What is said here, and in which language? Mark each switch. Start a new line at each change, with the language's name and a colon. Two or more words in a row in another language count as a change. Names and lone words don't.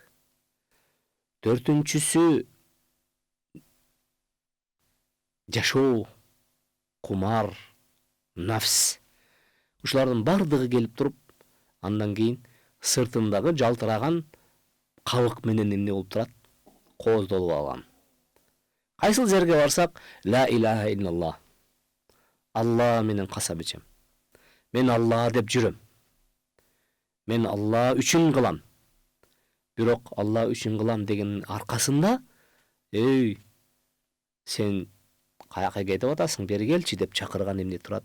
Kyrgyz: Төртүнчүсү жашоо, кумар, нафс. Ушулардын бардыгы келип туруп, андан кийин сыртындагы жалтыраган кабык менен эмне болуп турат? Кооздолуп алган. Кайсыл жерге барсак,
Arabic: لا إله إلا الله.
Kyrgyz: Алла менен касам ичем. Мен Алла деп жүрөм. Мен Алла үчүн кылам. Бирок Алла үчүн кылам деген аркасында, сен каяка кетип атасың, бери келчи деп чакырган эмне турат?